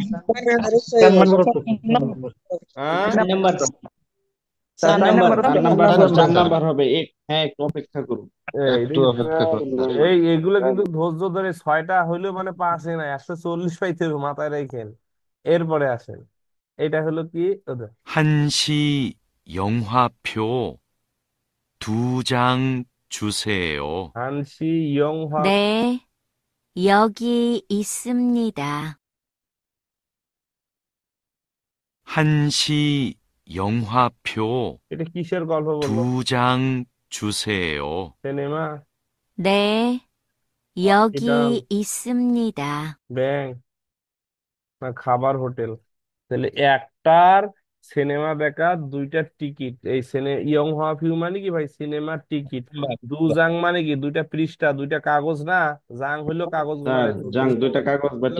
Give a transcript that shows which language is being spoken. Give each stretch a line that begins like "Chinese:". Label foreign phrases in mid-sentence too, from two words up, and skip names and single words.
Bangla: হ্যাঁ। চার নাম্বার, চার নাম্বার স্যার, চার স্যার নাম্বার হবে। হ্যাঁ, একটু অপেক্ষা করুন। একটু অপেক্ষা করুন স্যার। এগুলো কিন্তু ধৈর্য ধরে ছয়টা হইলেও মানে পাঁচে না, 140 পাইতে হবে, মাথায় রাখেন। এরপরে আসেন, এটা হলো কি ওদের
Korean: 한시 영화표 2장 주세요. 한시 영화. 네, 여기 있습니다. 한시 영화표
Bangla: এটা কিসের গল্প বলবো?
Korean: 2장 주세요.
Bangla: সিনেমা?
Korean: 네,
Bangla: এটা
Korean: 여기 있습니다.
Bangla: ব্যাংক না খাবার হোটেল? তাহলে একটার সিনেমা দেখার দুইটা টিকিট, এই
Korean: 영화 표
Bangla: মানে কি ভাই? সিনেমার টিকিট।
Korean: 두 장
Bangla: মানে কি? দুইটা পৃষ্ঠা, দুইটা কাগজ না? জাং হইলো কাগজ স্যার মানে যান, দুইটা কাগজ বা